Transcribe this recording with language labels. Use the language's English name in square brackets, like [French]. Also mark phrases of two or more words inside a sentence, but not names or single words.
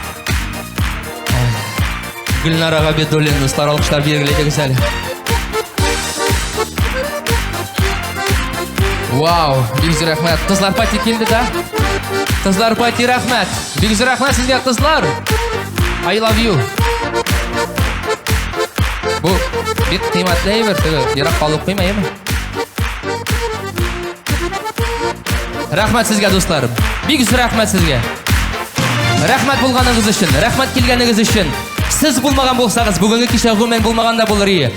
[Tatar] Гөлнара Габидуллина, дуслар, алкышлар биргәләйдегез әле. Вау, бик рәхмәт. Кызлар пати килде да? Кызлар пати рәхмәт. Бик рәхмәт сезгә, кызлар. [English] I love you. [Tatar] Бу бик кыйммәтле әйбер, ерак калып куймаймы? Рәхмәт сезгә, дусларым. Бик рәхмәт сезгә. Рәхмәт булганыгыз өчен, рәхмәт килгәнегез өчен. Сез булмаган булсагыз, бүгенге кичә гомумән булмаган да булыр иде.